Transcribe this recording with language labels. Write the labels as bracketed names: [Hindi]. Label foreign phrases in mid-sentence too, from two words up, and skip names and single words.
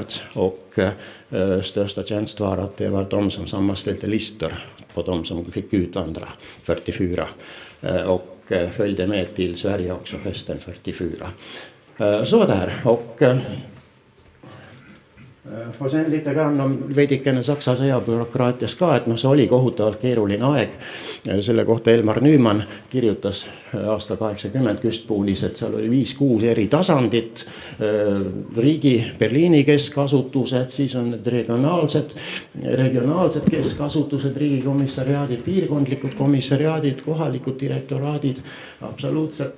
[Swedish] Och största tjänst var att det var de som sammanställde listor på de som fick utvandra 44 och följde med till Sverige också hösten 44. Så där. Och sen lite grann [Estonian] on veidikene Saksa sõjabürokraatias ka, et see oli kohutavalt keeruline aeg. Selle kohta Elmar Nüüman kirjutas aasta 80 Küstpuulis, et seal oli 5-6 eri tasandit, riigi Berliini keskasutused, siis on need regionaalsed keskasutused, riigikomissariaadid, piirkondlikud komissariaadid, kohalikud direktoraadid, absoluutselt